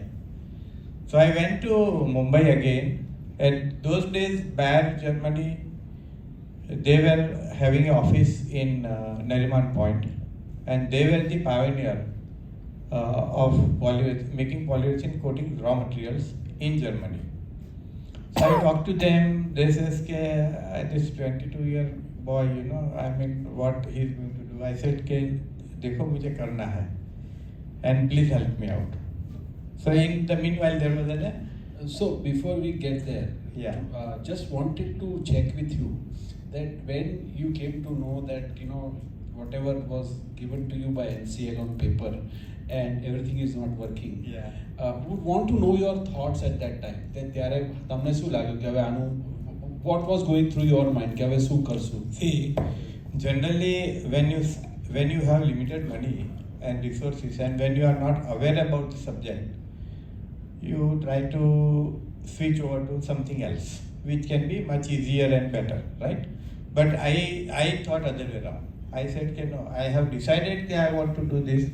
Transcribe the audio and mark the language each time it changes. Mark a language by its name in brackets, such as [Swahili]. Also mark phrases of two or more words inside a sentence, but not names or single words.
[English] So I went to Mumbai again, and those days, Bayer, Germany, they were having an office in Nariman Point, and they were the pioneer of making polyurethane coating raw materials in Germany. So I talked to them. They says, this 22-year boy, I mean, what he's going to do. I said, [Hindi] देखो मुझे करना है, [English] and please help me out. So in the meanwhile, there was So before we get there, just wanted to check with you that when you came to know that whatever was given to you by NCL on paper and everything is not working, would want to know your thoughts at that time. [Gujarati] That ત્યારે તમને શું લાગ્યું કે હવે આનું [English] what was going through your mind [Gujarati] કે હવે શું કરશું? [English] See, generally when you have limited money and resources, and when you are not aware about the subject, you try to switch over to something else, which can be much easier and better, right? But I thought other way around. I said, no, I have decided that I want to do this.